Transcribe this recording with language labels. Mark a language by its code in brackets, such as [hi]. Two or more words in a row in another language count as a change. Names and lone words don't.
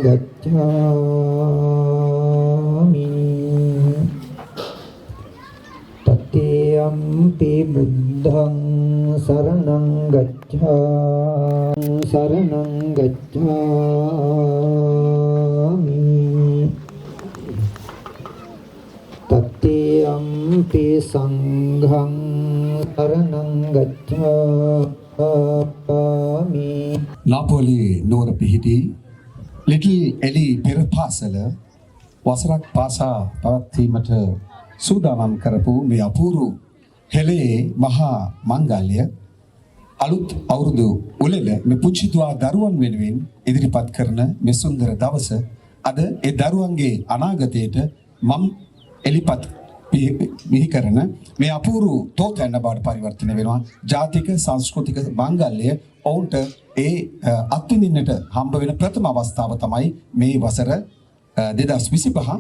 [pi] ගච්ඡාමි තතියම්පි බුද්ධං සරණං ගච්ඡාමි තතියම්පි සංඝං සරණං ගච්ඡාමි [si] නාපෝලි නුවර පිහිටි ලිටල් එලි පෙර පාසල වසරක් පාසා පවත්වීමට සූදානම් කරපු මේ අපූර්ව හෙළේ මහා මංගල්‍ය අලුත් අවුරුදු උළෙල මේ පුංචි දරුවන් වෙනුවෙන් ඉදිරිපත් කරන මේ සුන්දර දවස අද ඒ දරුවන්ගේ අනාගතයට මම එලිපත් මිහි කරන මේ අපූර්ව තෝතැන්න බවට පරිවර්තන වෙනවා ජාතික සංස්කෘතික මංගල්‍ය ඔවුන්ට ඒ අත්විඳින්නට හම්බ වෙන ප්‍රථම අවස්ථාව තමයි මේ වසර 2025.